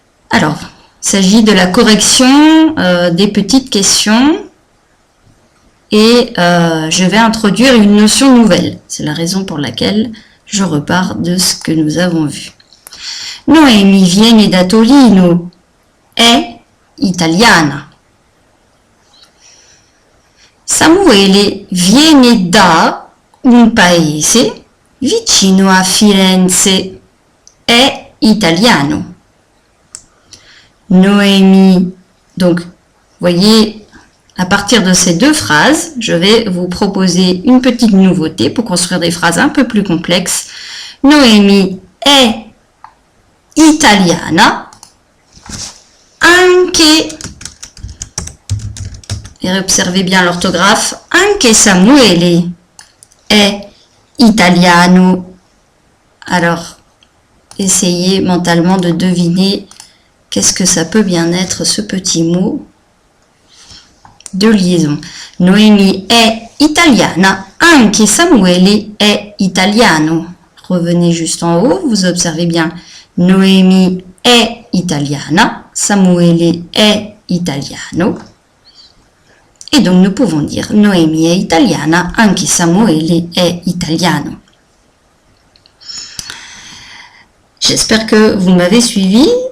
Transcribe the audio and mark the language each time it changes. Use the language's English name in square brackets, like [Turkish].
[French] Alors, il s'agit de la correction des petites questions et je vais introduire une notion nouvelle. C'est la raison pour laquelle je repars de ce que nous avons vu. [Italian] Noemi viene da Torino, è italiana. Samuele viene da un paese vicino a Firenze è italiano. [French] Noémie. Donc, voyez, à partir de ces deux phrases, je vais vous proposer une petite nouveauté pour construire des phrases un peu plus complexes. [Italian] Noémie è italiana. Anche, [French] et observez bien l'orthographe, [Italian] anche Samuele è italiano. [French] Alors, essayez mentalement de deviner qu'est-ce que ça peut bien être ce petit mot de liaison. [Italian] Noémie è italiana, anche Samuele è italiano. [French] Revenez juste en haut, vous observez bien. [Italian] Noémie è italiana, Samuele è italiano. [French] Et donc nous pouvons dire [Italian] Noémie è italiana, anche Samuele è italiano. [French] J'espère que vous m'avez suivi.